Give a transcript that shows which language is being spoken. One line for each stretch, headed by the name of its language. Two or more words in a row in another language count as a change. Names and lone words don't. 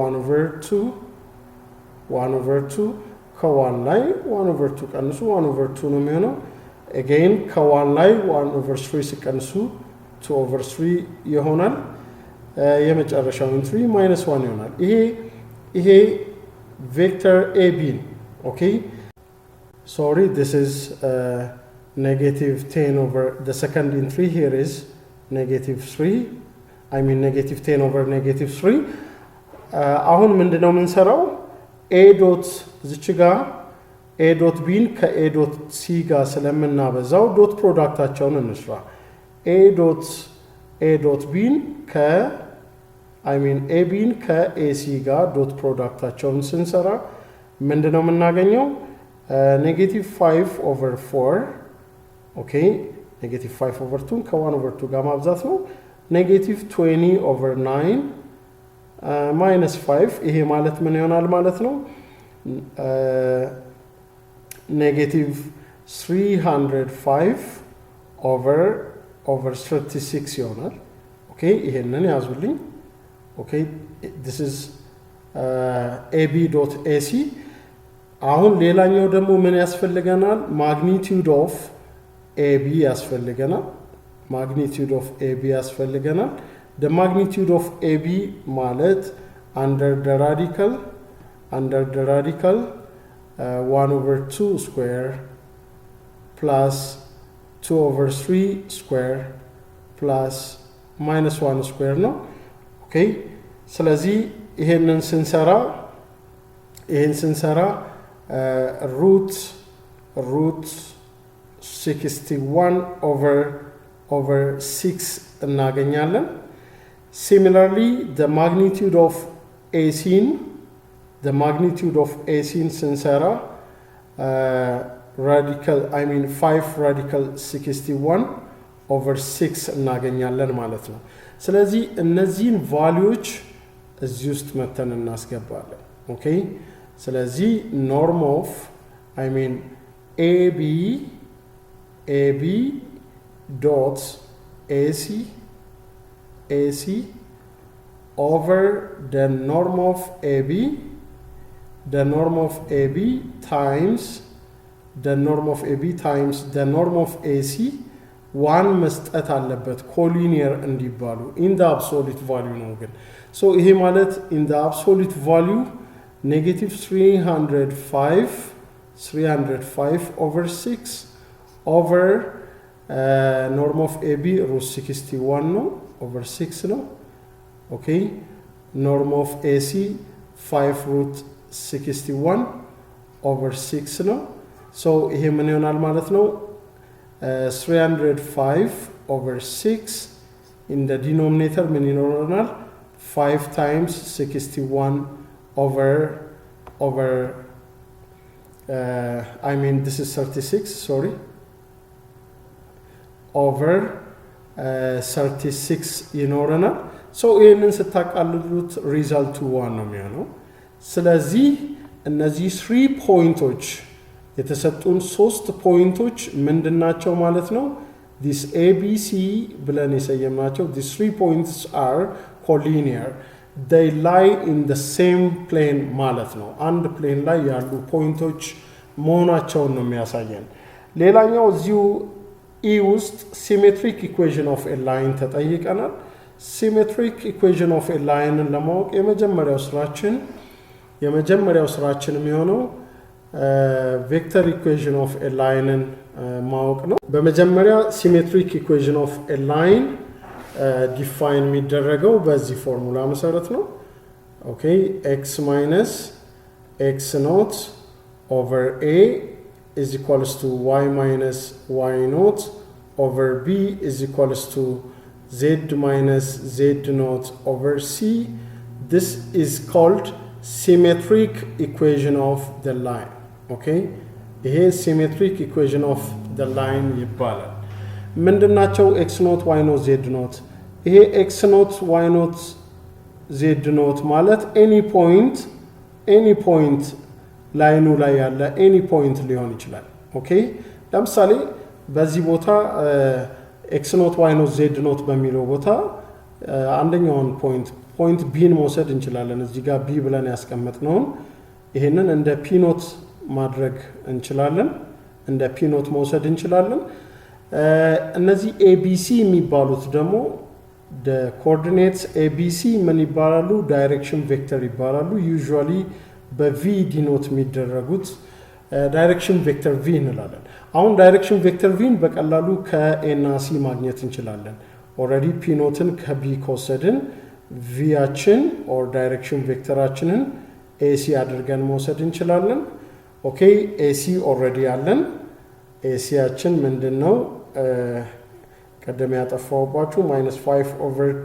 Amharic: 1/2 ከ1 ላይ 1/2 ቀንሱ 1/2 ነው የሚሆነው again ከ1 ላይ 1/3 ሲቀንሱ 2/3 ይሆናል የመጨረሻው 3 - 1 ይሆናል ይሄ ቬክተር ab ኦኬ
English: sorry this is negative 10 over the second entry here is negative 3 I mean negative 10 over negative 3
Amharic: አሁን ምንድነው የምንሰራው
English: a dot
Amharic: እዚች ጋር
English: a
Amharic: dot b ን ከ a dot c ጋር ስለምናበዛው
English: dot productታቸውን
Amharic: እንስራ a dot b ን ከ
English: I mean
Amharic: a b ን ከ ac ጋር
English: dot productታቸውን
Amharic: ስንሰራ ምንድነው የምናገኘው
English: negative 5 over 4 okay negative 5 over 2
Amharic: ከ1 ኦቨር 2 ጋር ማብዛት ነው
English: negative 20 over 9 minus 5
Amharic: ይሄ ማለት ምን ይሆናል ማለት ነው
English: negative 305 over 36
Amharic: ይሆናል ኦኬ ይሄንን ያዙልኝ
English: okay this is
Amharic: ab.ac አሁን ሌላኛው ደግሞ ምን ያስፈልገናል
English: magnitude of ab
Amharic: ያስፈልገናል
English: magnitude of AB
Amharic: ያስፈልገናል
English: the magnitude of AB
Amharic: ማለት
English: under the radical 1 over 2 square plus 2 over 3 square plus minus 1 square ነው okay
Amharic: ስለዚህ ይሄንን
English: ስንሰራ root 61 over 6 እናገኛለን similarly the magnitude of
Amharic: AC ስንሰራ
English: radical 5 radical 61 over 6
Amharic: እናገኛለን ማለት ነው ስለዚህ እነዚህን ቫልዩዎች እዚህ ውስጥ መተን እናስገባለን ኦኬ ስለዚህ
English: norm of AB dot AC over the norm of AB times the norm of AC one
Amharic: መስጠት አለበት
English: collinear እንዲባሉ in the absolute value
Amharic: ነው ግን
English: so
Amharic: ይሄ ማለት
English: in the absolute value negative 305 over 6 over norm of AB root 61 no over 6 no okay norm of AC 5 root 61 over 6 no so
Amharic: ይሄ ምን ይሆናል ማለት ነው
English: 305 over 6 in the denominator
Amharic: ምን ይኖረናል
English: 5 times 61 over this is 36 sorry over 36
Amharic: ይኖረናል so ይሄንን ስታቃልሉት ሪዛልቱ 1 ነው የሚሆነው ስለዚህ እነዚህ 3 ፖይንቶች የተሰጡን 3 ፖይንቶች ምንድናቸው ማለት ነው this ABC ብለን የሰየምናቸው
English: these 3 points are collinear they lie in the same plane
Amharic: ማለት ነው አንድ ፕሌን ላይ ያሉ ፖይንቶች መሆናቸውን ነው የሚያሳየን ሌላኛው እዚሁ E ውስጥ
English: symmetric equation of a line
Amharic: ተጠይቀናል
English: symmetric equation of a line
Amharic: ለማወቅ የመጀመሪያው ስራችን የሚሆነው
English: vector equation of a line
Amharic: ማወቅ ነው በመጀመሪያ
English: symmetric equation of a line
Amharic: define የሚደረገው በዚህ ፎርሙላ መሰረት ነው
English: okay x minus x naught over a is equals to y minus y naught over b is equals to z minus z naught over c this is called symmetric equation of the line okay ይሄ symmetric equation of the line
Amharic: ይባላል ምንድናቸው
English: x naught y naught z naught ይሄ x naught y naught z naught ማለት any
Amharic: point ላይኑ ላይ ያለ
English: any point
Amharic: ሊሆን ይችላል ኦኬ ለምሳሌ በዚህ ቦታ
English: x naught y naught z naught
Amharic: በሚለው ቦታ አንደኛውን ፖይንት b ን መውሰድ እንችላለን እዚህ ጋር b ብለን ያስቀመጥነው ይሄንን እንደ
English: p naught
Amharic: ማድረግ እንችላለን እንደ
English: p naught
Amharic: መውሰድ እንችላለን እነዚህ abc የሚባሉት ደግሞ
English: the coordinates abc
Amharic: ምን ይባላሉ
English: direction vector
Amharic: ይባላሉ usually በv denote የሚደረጉት
English: direction vector v
Amharic: እንላለን አሁን
English: direction vector v
Amharic: ን በቀላሉ ከa እና c ማግኘት እንችላለን
English: already p naught
Amharic: ን ከb ከወሰድን v ያችን
English: or direction vectorአችንን
Amharic: ac አድርገን መውሰድ እንችላለን okay ac already አለን ac ያችን ምንድነው ቀደም ያጠፋውባችሁ -5 over